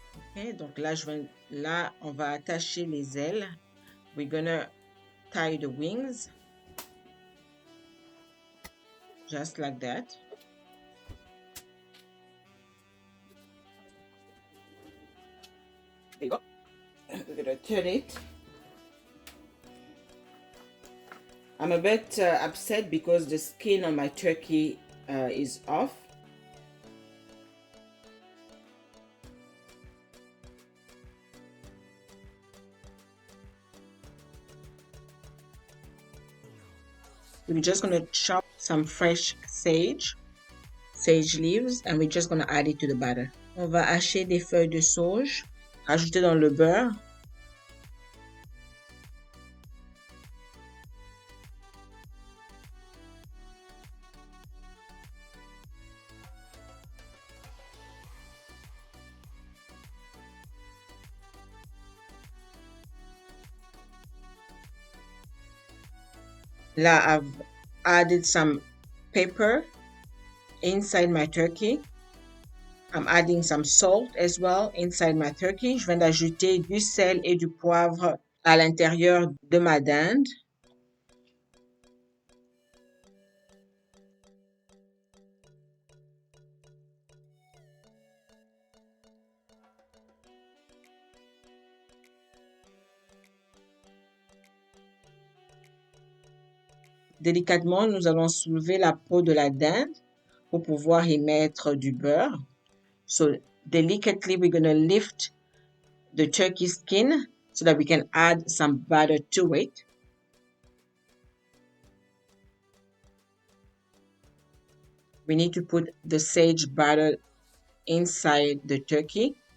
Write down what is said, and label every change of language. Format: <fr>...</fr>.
<fr>Okay, donc là on va attacher les ailes.</fr> <en>We're gonna tie the wings just like that. There you go. We're gonna turn it. I'm a bit upset because the skin on my turkey is off. We're just going to chop some fresh sage leaves, and we're just going to add it to the batter.</en> <fr>On va hacher des feuilles de sauge, rajouter dans le beurre.</fr> <en>Là, I've added some pepper inside my turkey. I'm adding some salt as well inside my turkey.</en> <fr>Je viens d'ajouter du sel et du poivre à l'intérieur de ma dinde. délicatement, nous allons soulever la peau de la dinde pour pouvoir y mettre du beurre.</fr> <en>So delicately, we're going to lift the turkey skin so that we can add some butter to it. We need to put the sage butter inside the turkey.</en>